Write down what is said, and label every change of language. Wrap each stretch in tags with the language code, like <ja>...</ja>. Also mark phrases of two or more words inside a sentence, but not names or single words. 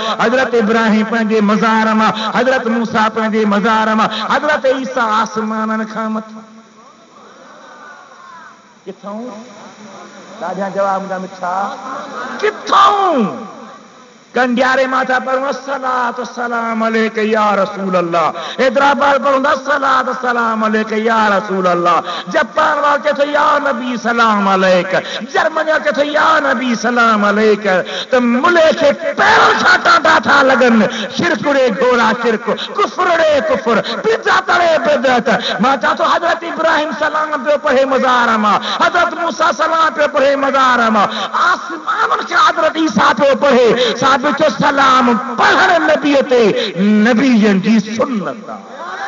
<sd>हज़रत इब्राहिम पंहिंजे मज़ार मां, हज़रत मूसा पंहिंजे मज़ार मां, हज़रत ईसा आसमाननि खां मथां। किथां? ॾाढा जवाब ॾा मिठा। किथां? कंडियारे माथा पढ़ूं</sd> <ar>الصلاة السلام عليك يا رسول الله.</ar> <sd>हैदराबाद पढ़ूं</sd> <ar>الصلاة السلام عليك يا رسول الله.</ar> <sd>जापान वालो चए थो</sd> <ar>يا نبي سلام عليك.</ar> <sd>जर्मनी वालो चए थो</sd> <ar>يا نبي سلام عليك.</ar> <sd>त मुल्क खे पैरों सां टाटा था लॻनि। शिरक रे घोड़ा शिरक, कुफ्र रे कुफ्र, बिदअत रे बिदअत। मां चवां थो हज़रत इब्राहिम सलाम पियो पढ़े मज़ार मां, हज़रत मूसा सलाम पियो पढ़े मज़ार मां, आसमाननि खे हज़रत ईसा पियो पढ़े। साबित सलाम पढ़ण नबीअ ते नबीअनि जी सुन्नत आहे।</sd>